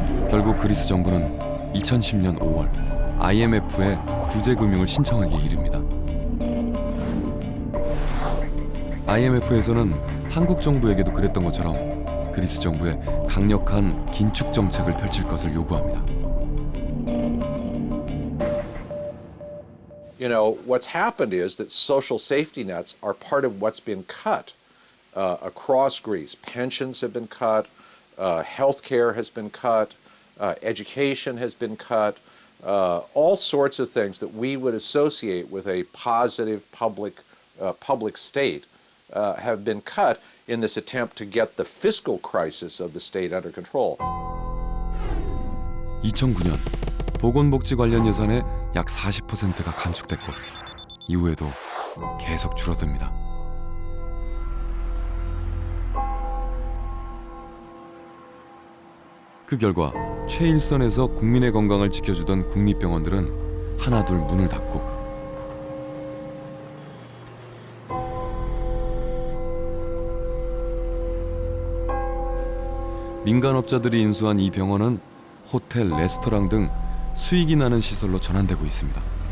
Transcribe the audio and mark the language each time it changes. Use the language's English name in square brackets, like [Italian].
[Korean] 결국 그리스 정부는 2010년 5월 IMF에 구제금융을 신청하기에 이릅니다. IMF에서는 한국 정부에게도 그랬던 것처럼 그리스 정부에 강력한 긴축 정책을 펼칠 것을 요구합니다. [English] You know, what's happened is that social safety nets are part of what's been cut across Greece. Pensions have been cut, health care has been cut, education has been cut, all sorts of things that we would associate with a positive public state have been cut in this attempt to get the fiscal crisis of the state under control. [Korean] 2009년 보건복지 관련 예산의 약 40%가 감축됐고 이후에도 계속 줄어듭니다. 그 결과 최일선에서 국민의 건강을 지켜주던 국립병원들은 하나둘 문을 닫고 민간업자들이 인수한 이 병원은 호텔, 레스토랑 등 수익이 나는 시설로 전환되고 있습니다.